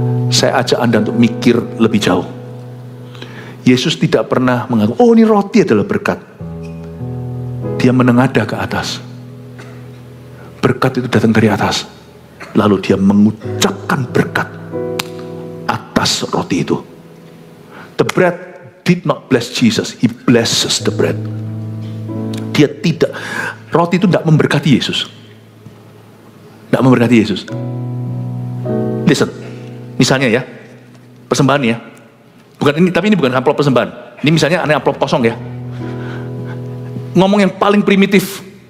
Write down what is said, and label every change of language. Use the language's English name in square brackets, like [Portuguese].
[Indonesian] Saya ajak Anda untuk mikir lebih jauh. Yesus tidak pernah mengaku, oh ini roti adalah berkat. Dia menengadah ke atas. Berkat itu datang dari atas. Lalu dia mengucapkan berkat atas roti itu. [English] The bread did not bless Jesus, he blesses the bread. [Indonesian] Dia tidak, roti itu tidak memberkati Yesus. Tidak memberkati Yesus. Listen, misalnya ya, persembahan ya. Bukan ini, tapi ini bukan amplop persembahan. Ini misalnya aneh amplop kosong ya. Ngomong yang paling primitif.